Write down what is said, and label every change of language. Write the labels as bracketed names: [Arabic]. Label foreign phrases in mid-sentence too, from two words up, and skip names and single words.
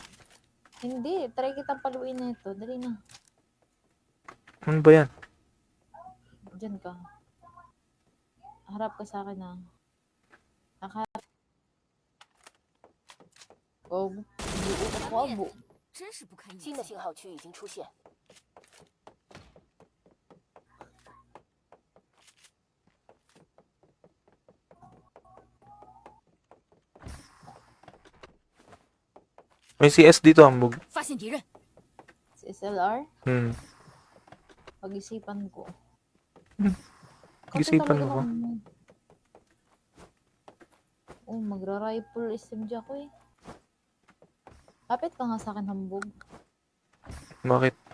[Filipino] Hindi, try kitang paluin na ito. Dali na, Ano ba yan? dyan ka. Harap ka sa akin na. Nakaharap. Oh, buo ako, abo. [Chinese] 真是不堪一击新。的信号区已经出现， [Filipino] May CS dito, hambog. [Chinese] 发现敌人， [Filipino] Si SLR, Hmm. pag-isipan ko. Kasi Isipan talaga mo ba? naman, magra-rifle SMG ako eh. Kapit ka nga sa akin, hambog. Bakit?